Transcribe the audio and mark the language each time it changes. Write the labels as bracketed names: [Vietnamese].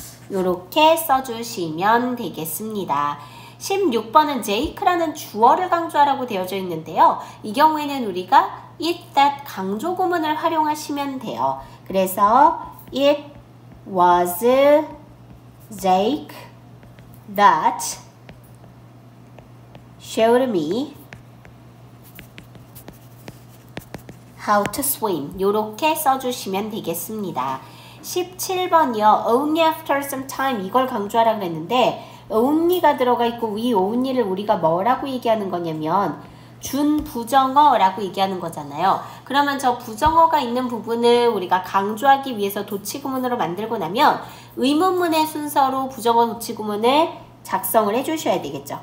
[Korean] 이렇게 써주시면 되겠습니다. 16번은 Jake라는 주어를 강조하라고 되어져 있는데요. 이 경우에는 우리가 it, that 강조 구문을 활용하시면 돼요. 그래서 [English] it was Jake that showed me how to swim. [Korean] 이렇게 써주시면 되겠습니다. 17번이요. Only after some time. 이걸 강조하라 그랬는데 only가 들어가 있고 이 only를 우리가 뭐라고 얘기하는 거냐면 준부정어라고 얘기하는 거잖아요. 그러면 저 부정어가 있는 부분을 우리가 강조하기 위해서 도치구문으로 만들고 나면 의문문의 순서로 부정어 도치구문을 작성을 해주셔야 되겠죠.